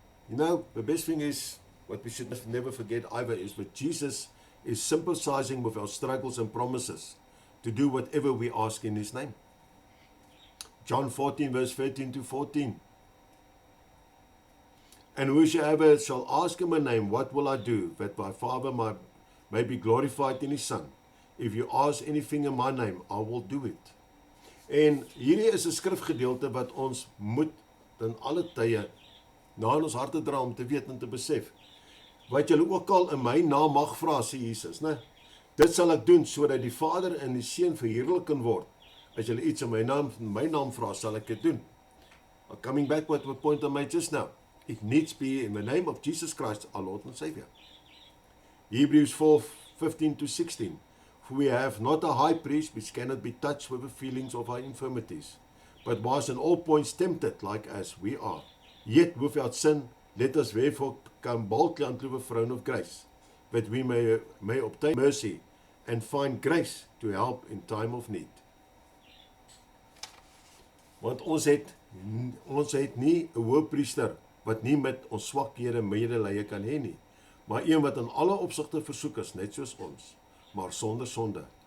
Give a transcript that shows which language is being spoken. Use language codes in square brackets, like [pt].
[en] You know, the best thing is, what we should never forget either is that Jesus is sympathizing with our struggles and promises to do whatever we ask in His name. John 14 verse 13 to 14. And whosoever shall ask in my name, what will I do? That my Father may be glorified in His Son. If you ask anything in my name, I will do it. [af] En hierdie is 'n skrifgedeelte wat ons moet in alle tye na in ons harte dra om te weet en te besef. Wat julle ook al in my naam mag vra, sê Jesus, né? Dit sal ek doen sodat die Vader en die Seun verheerlik kan word. As julle iets in my naam vra, sal ek dit doen. [en] Coming back with the point I made just now. It needs to be in the name of Jesus Christ, our Lord and Savior. Hebrews 4:15 to 16. For we have not a high priest which cannot be touched with the feelings of our infirmities, but was in all points tempted like as we are. Yet without sin, let us therefore come boldly unto the throne of grace, that we may obtain mercy and find grace to help in time of need. [af] Want ons het nie 'n hoëpriester wat nie met ons swakhede medelee kan hê nie, maar een wat in alle opsigte versoek is, net soos ons, maar sonder sonde.